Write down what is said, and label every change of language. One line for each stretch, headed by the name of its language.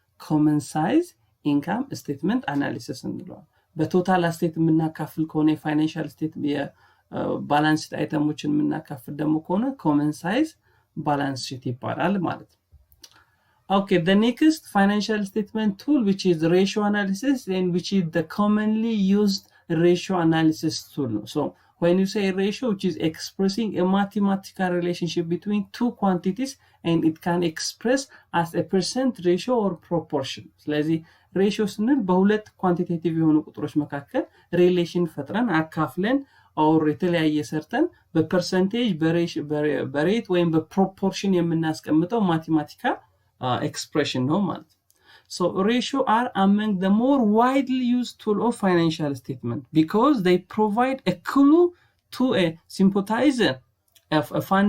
Amharic: ኮመን ሳይዝ ኢንካም ስቴትመንት አናሊሲስ እንለዋለን። በቶታል አሴት የምናካፍል ከሆነ የፋይናንሻል ስቴት የባላንስ ሺት አይተሞችን የምናካፍል ደግሞ ከሆነ ኮመን ሳይዝ balance sheet ይባላል ማለት ነው።
English: Okay, the next financial statement tool which is ratio analysis and which is the commonly used ratio analysis tool. So when you say ratio, which is expressing a mathematical relationship between two quantities and it can express as a percent ratio or proportion.
Amharic: ስለዚህ ratio ስንል በሁለት ኳንቲቴቲቭ የሆኑ ቁጥሮች መካከል ሪሌሽን ፈጥረን አካፍለን or የተለያየ ሰርተን በፐርሰንቴጅ በሬት ወይም በፕሮፖርሽን የምናስቀምጠው ማቴማቲካል ኤክስፕሬሽን ነው ማለት ነው።
English: So ratio are among the more widely used tool of financial statement because they provide a clue to a sympathizer of a